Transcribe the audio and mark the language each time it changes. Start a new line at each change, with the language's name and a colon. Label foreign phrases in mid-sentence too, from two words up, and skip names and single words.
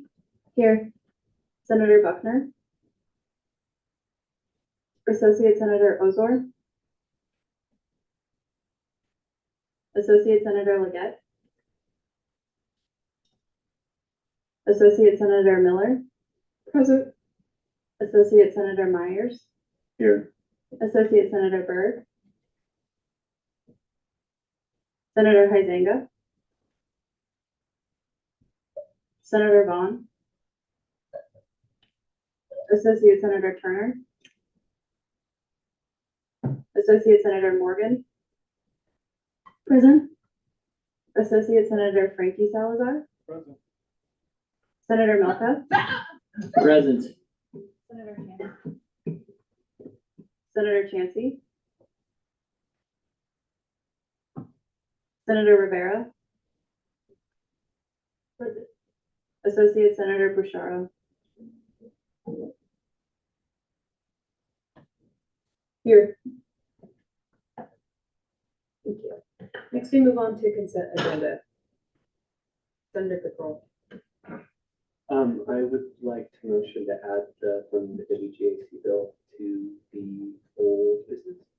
English: Here. Senator Buckner. Associate Senator Ozor. Associate Senator Leggett. Associate Senator Miller. Present. Associate Senator Myers. Here. Associate Senator Berg. Senator Huizenga. Senator Vaughn. Associate Senator Turner. Associate Senator Morgan. Present. Associate Senator Frankie Salazar. Present. Senator Melka. Present. Senator Chancey. Senator Chancey. Senator Rivera. Present. Associate Senator Bushara. Here. Thank you. Next, we move on to consent agenda. Senator Pickerel. I would like to motion to add from the WGAC bill to the old business.